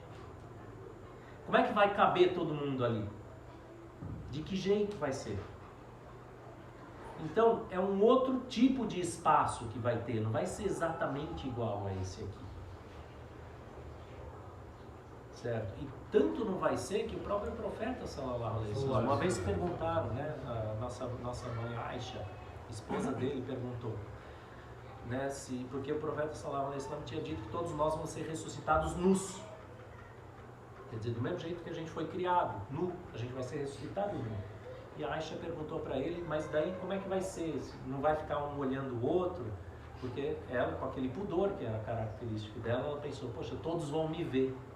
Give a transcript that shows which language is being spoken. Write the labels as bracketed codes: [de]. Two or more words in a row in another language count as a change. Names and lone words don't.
[pt] Como é que vai caber todo mundo ali? De que jeito vai ser? Então, é um outro tipo de espaço que vai ter, não vai ser exatamente igual a esse aqui. Certo? E tanto não vai ser que o próprio profeta, [ar] صلى الله عليه وسلم, [pt] uma vez perguntaram, né, a nossa mãe Aisha, esposa dele, perguntou, né, porque o profeta, [ar] صلى الله عليه وسلم, [pt] tinha dito que todos nós vamos ser ressuscitados nus. Quer dizer, do mesmo jeito que a gente foi criado, nu, a gente vai ser ressuscitado nu. E a Aisha perguntou para ele, mas daí como é que vai ser? Não vai ficar um olhando o outro? Porque ela, com aquele pudor que era característico dela, ela pensou, poxa, todos vão me ver.